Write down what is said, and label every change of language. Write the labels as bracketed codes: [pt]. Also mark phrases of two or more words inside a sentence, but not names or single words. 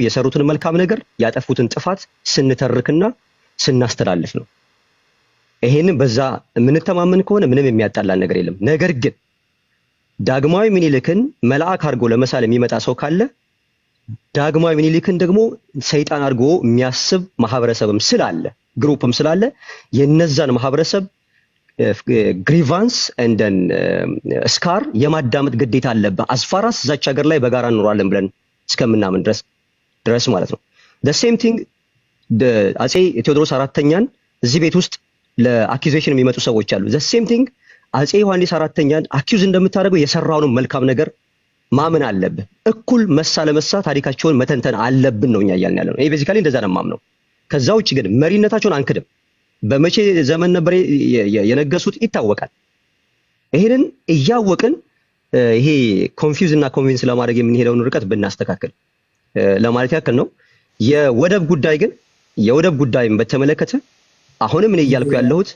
[am] የሰሩትን መልካም ነገር ያጠፉትን ጥፋት ስንተርክና ስናስተላልፍ ነው። ይሄንን በዛ የምንተማመን ከሆነ ምንም የሚያጣላን ነገር የለም። ነገር ግን ዳግማዊ ምኒልክን መልአክ አድርጎ ለመሳል የሚመጣ ሰው ካለ ዳግማዊ ምኒልክን ደግሞ ሰይጣን አድርጎ የሚያስብ ማህበረሰብም ስላለ ግሩፕም ስላለ የነዛን ማህበረሰብ ግሪቫንስ እንደን ስካር የማዳመጥ ግዴታ አለበት። አስፋራስ እዛች ሀገር ላይ በጋራ እንኖራለን ብለን እስከምናምን ድረስ ማለት ነው። [en] the same thing [am] አፄ ቴዎድሮስ አራተኛን እዚህ ቤት ውስጥ ለአኪዜሽን የሚመጡ ሰዎች አሉ። [en] the same thing [am] አፄ ዮሐንስ አራተኛን አኪዩዝ እንደምታደርገው የሰራውን መልካም ነገር ማመን አለብህ። እኩል መሳ ለመሳ ታሪካቸውን መተንተን አለብን ነው እኛ እያልን ያለነው። ይሄ ቤዚካሊ እንደዛ ነው የማምነው። ከዛ ውጭ ግን መሪነታቸውን አንክድም። በመቼ ዘመን ነበር የነገሱት ይታወቃል። ይሄንን እያወቅን ይሄ ኮንፊውዝ እና ኮንቪንስ ለማድረግ የምንሄደውን ርቀት ብናስተካክል ለማለት ያክል ነው። የወደብ ጉዳይን በተመለከተ አሁንም እኔ እያልኩ ያለሁት